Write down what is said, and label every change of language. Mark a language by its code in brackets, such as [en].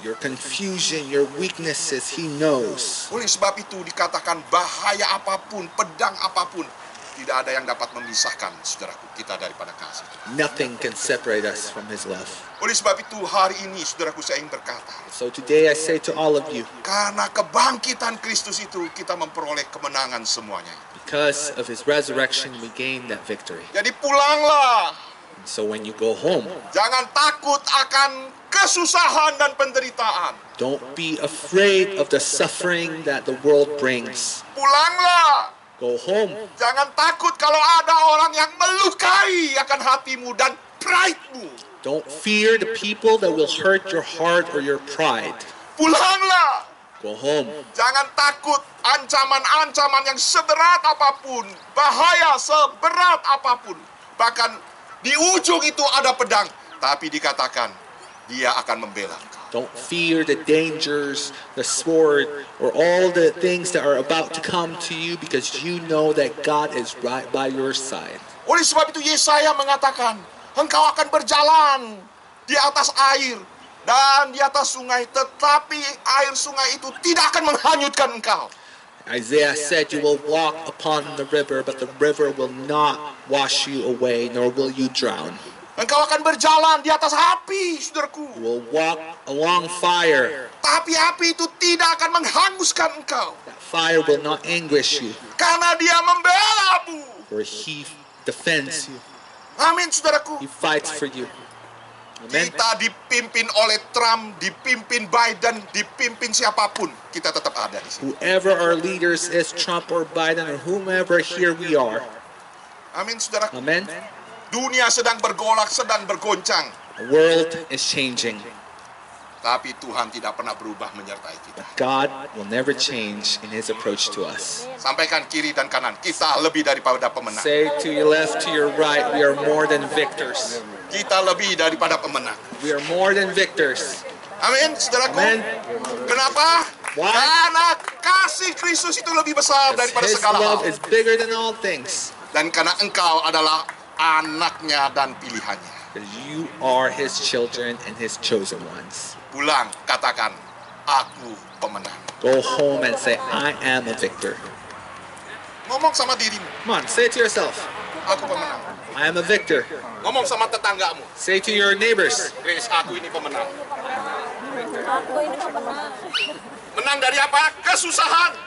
[en] Your confusion, your weaknesses, He knows. [id] Oleh sebab itu dikatakan bahaya apapun, pedang apapun, tidak ada yang dapat memisahkan, saudaraku, kita daripada kasih. [en] Nothing can separate us from His love. [id] Oleh sebab itu hari ini, saudaraku, saya ingin berkata, [en] So today I say to all of you, [id] karena kebangkitan Kristus itu, kita memperoleh kemenangan semuanya. [en] because of His resurrection, we gain that victory. [id] Jadi pulanglah, [en] So when you go home, [id] jangan takut akan kesusahan dan penderitaan. [en] don't be afraid of the suffering that the world brings. [id] Pulanglah, [en] Go home. [id] jangan takut kalau ada orang yang melukai akan hatimu dan pride-mu. [en] Don't fear the people that will hurt your heart or your pride. [id] Pulanglah, [en] Go home. [id] jangan takut ancaman-ancaman yang seberat apapun, bahaya seberat apapun. Bahkan di ujung itu ada pedang, tapi dikatakan Dia akan membela engkau. [en] Don't fear the dangers, the sword, or all the things that are about to come to you because you know that God is right by your side. [id] Oleh sebab itu Yesaya mengatakan, engkau akan berjalan di atas air dan di atas sungai, tetapi air sungai itu tidak akan menghanyutkan engkau. [en] Isaiah said, you will walk upon the river, but the river will not wash you away, nor will you drown. [id] Engkau akan berjalan di atas api, saudaraku. [en] You will walk along fire. [id] Tapi api itu tidak akan menghanguskan engkau. [en] That fire will not anguish you, [id] Karena Dia membelamu. [en] for He defends you. [id] Amin, saudaraku. [en] He fights for you. Amen. [id] Kita dipimpin oleh Trump, dipimpin Biden, dipimpin siapapun, kita tetap ada di sini. [en] Whoever our leaders is, Trump or Biden or whomever, here we are. [id] Amin, saudaraku. [en] Amen. [id] Dunia sedang bergolak, sedang bergoncang. [en] The world is changing. [id] Tapi Tuhan tidak pernah berubah menyertai kita. [en] God will never change in His approach to us. [id] Sampaikan kiri dan kanan, kita lebih daripada pemenang. [en] Say to your left, to your right, we are more than victors. [id] Kita lebih daripada pemenang. [en] We are more than victors. [id] Amin, saudaraku. [en] Amen. [id] Kenapa? [en] Why? [id] Karena kasih Kristus itu lebih besar daripada [en] His [id] segala [en] love [id] hal. [en] is bigger than all things. [id] Dan karena engkau adalah anaknya dan pilihannya. [en] Because you are His children and His chosen ones. [id] Pulang, katakan, aku pemenang. [en] Go home and say, I am a victor. [id] Ngomong sama dirimu, [en] Come on, say it to yourself. [id] aku pemenang. [en] I am a victor. [id] Ngomong sama tetanggamu, [en] Say to your neighbors, [id] Grace, aku ini pemenang. Menang dari apa? Kesusahan,